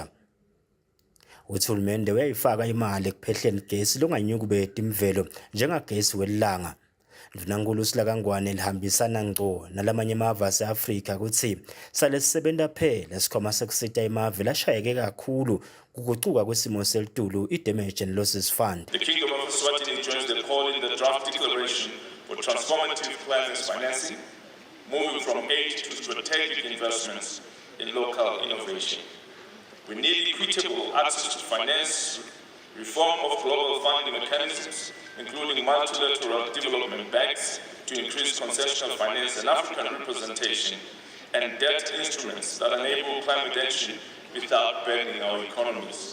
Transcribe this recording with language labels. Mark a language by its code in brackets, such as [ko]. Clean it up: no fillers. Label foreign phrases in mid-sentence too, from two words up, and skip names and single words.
[ss] Uthi uhulumende uyayifaka imali ekuphehleni gesi longanyukubeta imvelo njengagesi welilanga. Ndvunankhulu usilakangwane lihambisana ngco nalamanye emave ase-Afrika ukuthi sale sisebenta phela sikhwama sekusita imave lashayeke kakhulu kugucuka kwesimo selitulu i-Damage and Losses Fund. [en] The Kingdom of Eswatini joins the call in the draft declaration for transformative climate financing, moving from aid to strategic investments in local innovation. We need equitable access to finance, reform of global funding mechanisms, including multilateral development banks to increase concessional finance and African representation, and debt instruments that enable climate action without burdening our economies.